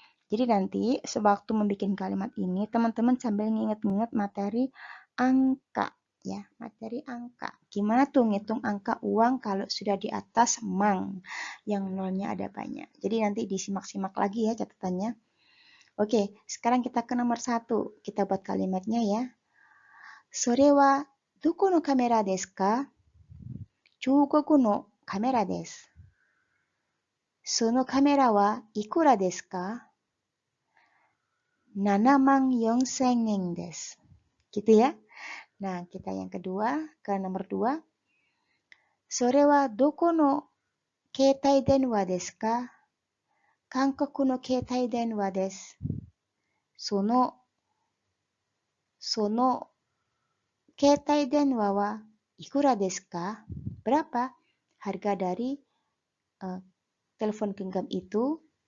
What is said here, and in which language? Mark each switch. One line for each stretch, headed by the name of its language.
Indonesian: Jadi nanti sewaktu membuat kalimat ini teman-teman sambil nginget-nginget materi angka ya, materi angka. Gimana tuh ngitung angka uang kalau sudah di atas mang yang nolnya ada banyak. Jadi nanti disimak-simak lagi ya catatannya. Oke, sekarang kita ke nomor 1. Kita buat kalimatnya ya.
Japanese: それはどこのカメラですか？中国のカメラです。そのカメラはいくらですか？ 74000 yenです。
Indonesian: Gitu ya. Nah, kita yang kedua ke nomor 2.
Japanese: それはどこの携帯電話ですか？韓国の携帯電話です。その携帯電話はいくらですか?
Indonesian: Berapa harga dari telepon genggam itu?